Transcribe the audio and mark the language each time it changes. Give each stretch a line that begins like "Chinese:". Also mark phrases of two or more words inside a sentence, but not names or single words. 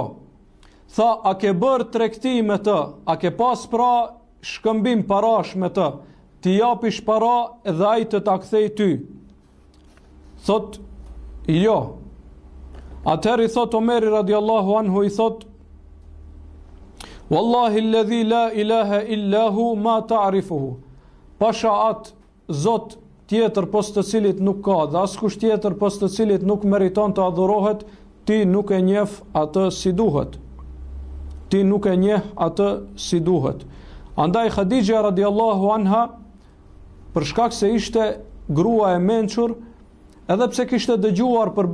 Albanian: Tha, a ke bërë tregti me të? A ke pas pra shkëmbim parash me të? Ti japish para dhe ai të ta kthej ty? Thot, jo. Atëherë i thot Omeri
Arabic: رضي الله عنه,
Albanian: i thot,
Arabic: والله الذي لا إله إلا هو ما تعرفه.
Albanian: Pasha atë Zot tjetër pos të cilit nuk ka, dhe askush tjetër pos të cilit nuk meriton të adhurohet, ti nuk e njeh atë si duhet. Ti nuk e njeh atë si duhet. Andaj Khadija
Arabic: رضي الله عنها,
Albanian: për shkak se ishte grua e mençur, edhe pse kishte dëgjuar për